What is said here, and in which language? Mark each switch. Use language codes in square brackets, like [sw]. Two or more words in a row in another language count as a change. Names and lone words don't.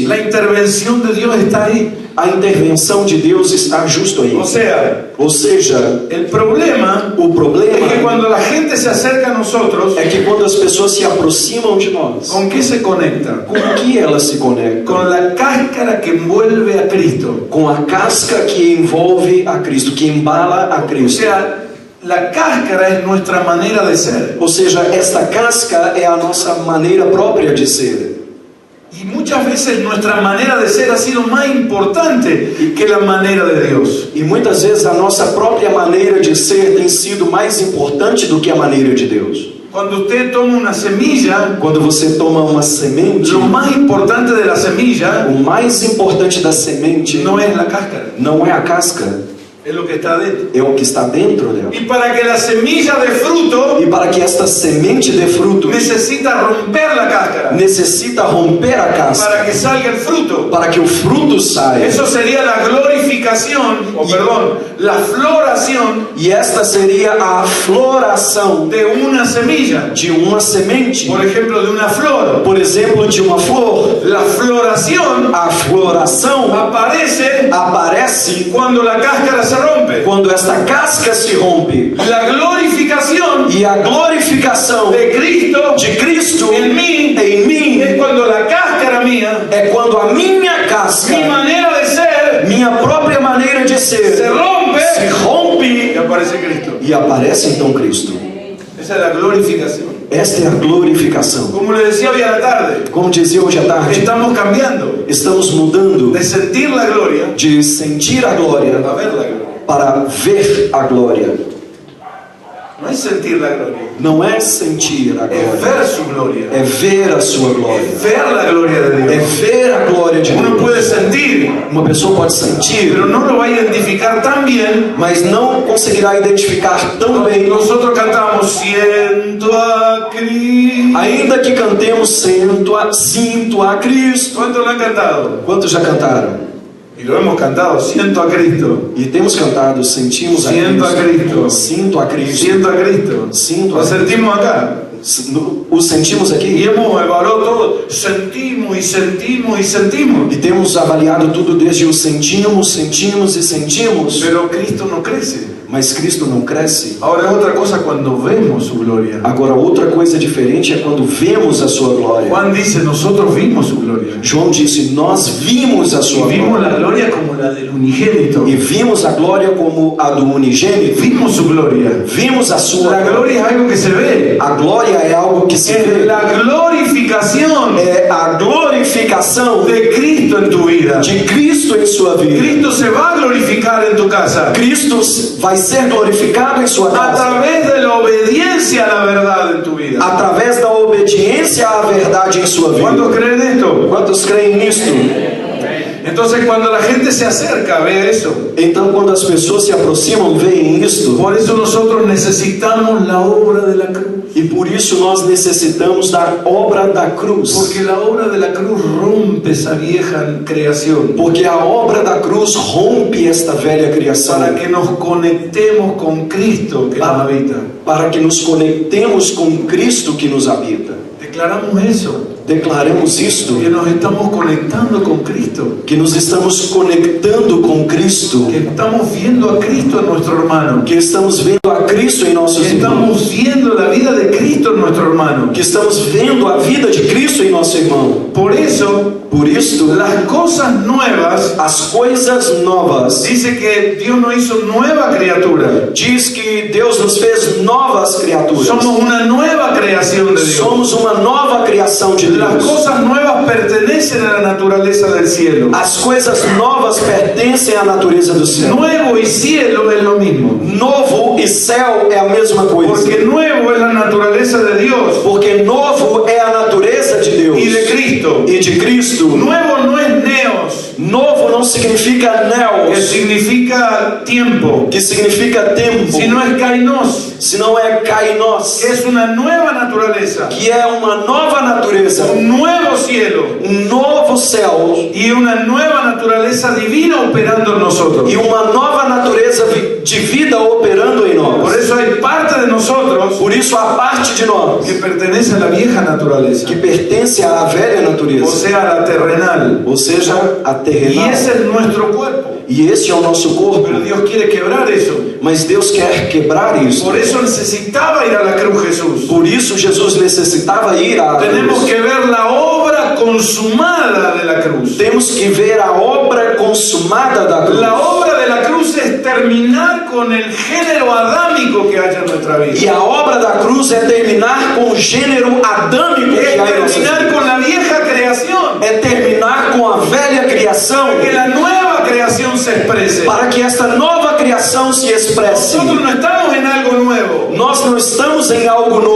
[es] la intervención de Dios está ahí. [pt] a intervenção de Deus está justo aí. [es] O sea, [pt] Ou seja, [es] el problema [pt] o [es] es que [pt] problema [es] cuando la gente se acerca a nosotros, [pt] é que quando as pessoas se aproximam de nós, [es] ¿con qué se conecta? [pt] com o que elas se conectam? [es] Con la cáscara que envuelve a Cristo. [pt] Com a casca que envolve a Cristo, que embala a [es] O [pt] Cristo. [es] sea, la cáscara es nuestra manera de ser. [pt] Ou seja, esta casca é a nossa maneira própria de ser. [es] Y muchas veces nuestra manera de ser ha sido más importante que la manera de Dios. [pt] E muitas vezes a nossa própria maneira de ser tem sido mais importante do que a maneira de Deus. [es] Cuando usted toma una semilla, [pt] Quando você toma uma semente, [es] lo más importante de la semilla [pt] o mais importante da semente [es] no es la cáscara, [pt] não é a casca, [es] es lo que está dentro. [pt] é o que está dentro dela. [es] Y para que la semilla dé fruto, [pt] E para que esta semente dê fruto, [es] necesita romper la cáscara [pt] necessita romper a casca [es] para que salga el fruto. [pt] para que o fruto saia. [es] Eso sería la glorificación, o perdón, la floración [pt] E esta seria a floração [es] de una semilla. [pt] de uma semente. [es] Por ejemplo, de una flor. [pt] Por exemplo, de uma flor. [es] La floración [pt] A floração [es] aparece [pt] aparece [es] cuando la cáscara se rompe. [pt] quando esta casca se rompe. [es] La glorificación [pt] E a glorificação [es] de Cristo [pt] de Cristo [es] en mí [pt] em mim [es] es cuando la cáscara mía, [pt] é quando a minha casca, [es] mi manera de ser, [pt] minha própria maneira de [es] se [pt] ser, [es] rompe [pt] se rompe [es] y aparece Cristo. [pt] e aparece então Cristo. [es] Esa es la glorificación. [pt] Esta é a glorificação. [es] Como le decía hoy a la tarde, [pt] Como dizia hoje à tarde, [es] estamos cambiando [pt] estamos mudando [es] de sentir la gloria [pt] de sentir a glória [es] a ver la gloria. [pt] para ver a glória. [es] No es sentir la gloria, [pt] Não é sentir a [es] es [pt] glória, [es] ver su gloria, [pt] é ver a sua glória, [es] es ver la gloria de [pt] é [es] Dios. [pt] ver a glória de [es] Uno puede [pt] Deus. [es] sentir, [pt] Uma pessoa pode sentir, [es] pero no lo va a identificar tan bien. [pt] mas não conseguirá identificar tão bem. [es] Nosotros cantamos siento a Cristo. [pt] Ainda que cantemos sinto a Cristo. [es] ¿Cuántos lo han cantado? [pt] Quantos já cantaram? [es] Y lo hemos cantado, siento a Cristo. [pt] E temos cantado, sentimos a [es] Siento a Cristo. [pt] Cristo. Sinto a Cristo. [es] Siento a Cristo. [pt] Sinto [es] Lo [pt] a [es] sentimos acá. [pt] O sentimos [es] Y [pt] aqui. [es] hemos evaluado todo. Sentimos y sentimos y sentimos. [pt] E temos avaliado tudo desde o sentimos, sentimos e sentimos. [es] Pero Cristo no crece. [pt] Mas Cristo não cresce. [es] Ahora es otra cosa cuando vemos su gloria. [pt] Agora, outra coisa diferente é quando vemos a sua glória. [es] Juan dice, nosotros vimos su gloria. [pt] João disse, nós vimos a [es] Y [pt] sua [es] vimos la [pt] glória. [es] gloria como la del unigénito. [pt] E vimos a glória como a do unigênito. [es] Vimos su gloria. [pt] Vimos a sua [es] La [pt] glória. [es] gloria es algo que se ve. [pt] A glória glória é algo que se [es] Es [pt] vê. [es] la glorificación [pt] É a glorificação [es] de Cristo en tu vida. [pt] de Cristo em sua vida. [es] Cristo se va a glorificar en tu casa [pt] Cristo vai ser glorificado em sua [es] a [pt] casa [es] través de la obediencia a la verdad en tu vida. [pt] através da obediência à verdade em sua [es] ¿Cuántos [pt] vida. [es] creen esto? [pt] Quantos creem nisto? [es] Entonces cuando la gente se acerca, ve eso. [pt] Então, quando as pessoas se aproximam, veem isto. [es] Por eso nosotros necesitamos la obra de la cruz. [pt] E por isso nós necessitamos da obra da cruz. [es] Porque la obra de la cruz rompe esa vieja creación. [pt] Porque a obra da cruz rompe esta velha criação. [es] Para que nos conectemos con Cristo que nos habita. [pt] Para que nos conectemos com Cristo que nos habita. [es] Declaramos eso. [pt] Declaremos isto. [es] Que nos estamos conectando con Cristo. [pt] Que nos estamos conectando com Cristo. [es] Que estamos viendo a Cristo en nuestro hermano. [pt] Que estamos vendo a Cristo em nossos [es] Que [pt] irmãos. [es] estamos viendo la vida de Cristo en nuestro hermano. [pt] Que estamos vendo a vida de Cristo em nosso irmão. [es] Por eso, [pt] Por isto, [es] las cosas nuevas, [pt] as coisas novas, [es] dice que Dios nos hizo nueva criatura. [pt] diz que Deus nos fez novas criaturas. [es] Somos una nueva creación de Dios. [pt] Somos uma nova criação de [es] Las [pt] Deus. [es] cosas nuevas pertenecen a la naturaleza del cielo. [pt] As coisas novas pertencem à natureza do céu. [es] Nuevo y cielo es lo mismo. [pt] Novo e céu é a mesma coisa. [es] Porque nuevo es la naturaleza de Dios [pt] Porque novo é a natureza de Deus [es] y de Cristo. [pt] e de Cristo. [es] Nuevo no es neos, [pt] Novo não significa [es] que [pt] neos, [es] significa tiempo, [pt] que significa tempo, [es] sino es kainos, [pt] senão é kainos, [es] que es una nueva naturaleza, [pt] que é uma nova natureza, [es] un nuevo cielo [pt] novo céu [es] y una nueva naturaleza divina operando en nosotros. [pt] e uma nova natureza de vida operando em [es] Por [pt] nós. [es] eso hay parte de nosotros [pt] Por isso a parte de nós [es] que pertenece a la vieja naturaleza, [pt] que pertence à velha [es] o [pt] natureza, [es] sea, a la terrenal. [pt] ou seja, a [es] Y [pt] terrenal. [es] ese es nuestro cuerpo. [pt] E esse é o nosso corpo. [es] Pero Dios quiere quebrar eso. [pt] Mas Deus quer quebrar isso. [es] Por eso necesitaba ir a la cruz Jesús. [pt] Por isso Jesus necessitava ir à [es] Tenemos [pt] cruz. [es] que ver la obra consumada de la cruz. [pt] Temos que ver a obra consumada da cruz. [es] La obra de la cruz es terminar con el género adámico que hay en nuestra vida. [pt] E a obra da cruz é terminar com o gênero adâmico que [es] Es [pt] há em nossas [es] terminar [pt] vidas. [es] con la vieja creación. [pt] É terminar com a velha criação, [es] Que la nueva creación se exprese. [pt] para que esta nova criação se expresse. [es] Nosotros no estamos en algo nuevo. [pt] Nós não estamos em algo novo.